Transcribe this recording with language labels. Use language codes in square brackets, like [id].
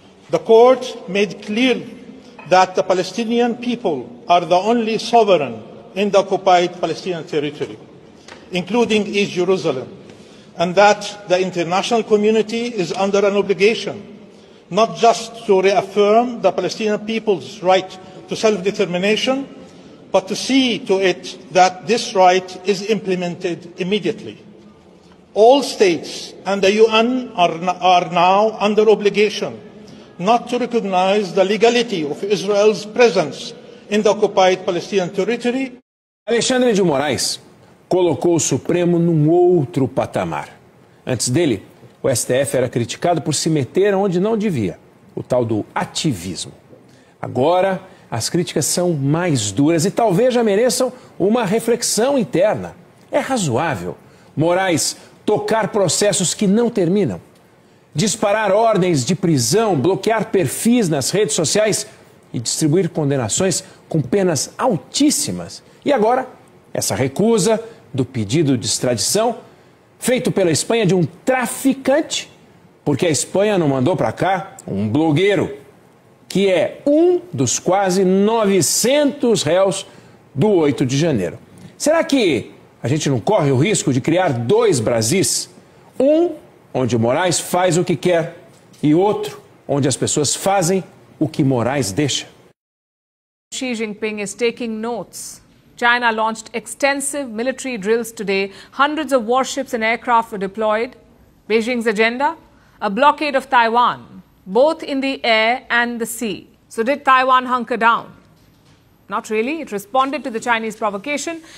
[en] The court made clear that the Palestinian people are the only sovereign in the occupied Palestinian territory, including East Jerusalem, and that the international community is under an obligation not just to reaffirm the Palestinian people's right to self-determination, but to see to it that this right is implemented immediately. All states and the UN are now under obligation not to recognize the legality of Israel's presence in the occupied Palestinian territory. [pt] Alexandre de Moraes colocou o Supremo num outro patamar. Antes dele, o STF era criticado por se meter onde não devia, o tal do ativismo. Agora, as críticas são mais duras e talvez já mereçam uma reflexão interna. É razoável Moraes tocar processos que não terminam, disparar ordens de prisão, bloquear perfis nas redes sociais e distribuir condenações com penas altíssimas. E agora, essa recusa do pedido de extradição feito pela Espanha de um traficante, porque a Espanha não mandou para cá um blogueiro, que é um dos quase 900 réus do 8 de janeiro. Será que a gente não corre o risco de criar dois Brasis? Um onde Moraes faz o que quer e outro onde as pessoas fazem o que Moraes deixa. [en] Xi Jinping is taking notes. China launched extensive military drills today. Hundreds of warships and aircraft were deployed. Beijing's agenda? A blockade of Taiwan, both in the air and the sea. So did Taiwan hunker down? Not really. It responded to the Chinese provocation.